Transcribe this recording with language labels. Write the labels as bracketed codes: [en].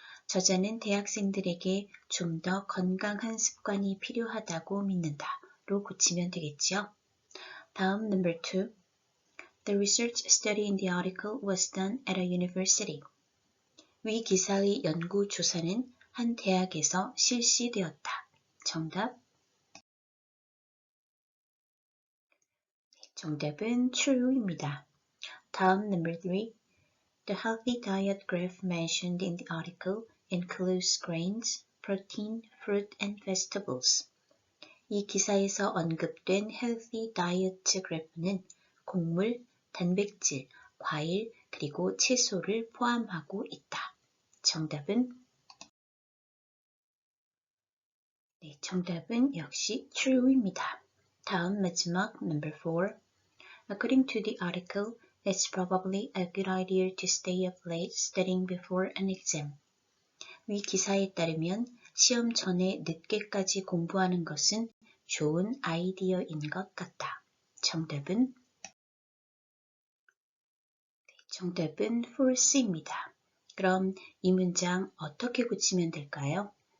[ko] 저자는 대학생들에게 좀 더 건강한 습관이 필요하다고 믿는다로 고치면 되겠죠. 다음 [en] number 2. The research study in the article was done at a university. [ko] 위 기사의 연구 조사는 한 대학에서 실시되었다. 정답. 정답은 true입니다. 다음 [en] number 3. The healthy diet graph mentioned in the article includes grains, protein, fruit, and vegetables. [ko] 이 기사에서 언급된 healthy diet 그래프는 곡물, 단백질, 과일, 그리고 채소를 포함하고 있다. 정답은? 네, 정답은 역시 true입니다. 다음 마지막 [en] number 4. According to the article, it's probably a good idea to stay up late studying before an exam. [ko] 위 기사에 따르면 시험 전에 늦게까지 공부하는 것은 좋은 아이디어인 것 같다. 정답은? 정답은 false입니다. 그럼 이 문장 어떻게 고치면 될까요?